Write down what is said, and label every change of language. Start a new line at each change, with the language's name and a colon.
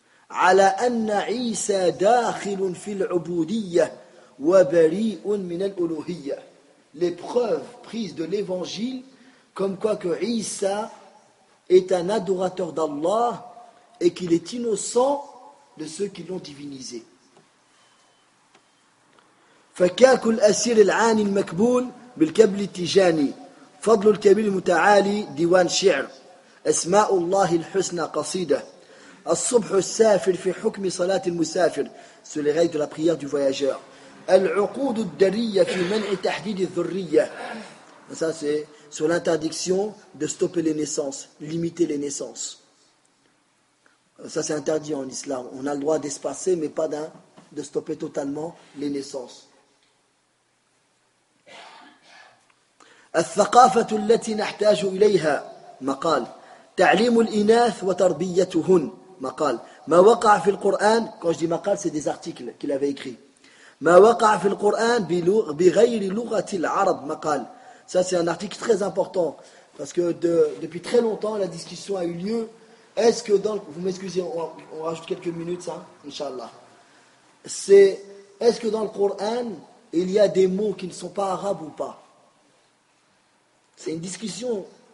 Arabic: على أن عيسى داخل في العبودية وبريء من الألوهية.
French: Les preuves prises de l'évangile comme quoi que Isa est un adorateur d'Allah et qu'il est innocent de ceux qui l'ont divinisé.
Arabic: فكاك الأسير العاني المكبول بالكبل التجاني فضل الكبير المتعالي ديوان شعر أسماء الله الحسنى قصيدة الصبح السافر في حكم صلاة المسافر
French: sur les règles de la prière du voyageur.
Arabic: العقود الدرية في منع تحديد الذرية.
French: Ça c'est sur l'interdiction de stopper les naissances, limiter les naissances. Ça c'est interdit en islam. On a le droit d'espacer, mais pas de stopper totalement les naissances.
Arabic: الثقافة التي نحتاج إليها مقال تعليم الإناث وتربيتهن مقال ما وقع في القرآن.
French: Quand je dis مقال, c'est des articles qu'il avait écrit.
Arabic: ما وقع في القرآن بغير لغة العرب مقال.
French: Ça c'est un article très important parce que depuis très longtemps la discussion a eu lieu. Est-ce que dans le, vous m'excusez, on rajoute quelques minutes ça, inshallah. C'est est-ce que dans le Coran il y a des mots qui ne sont pas arabes ou pas? C'est une discussion.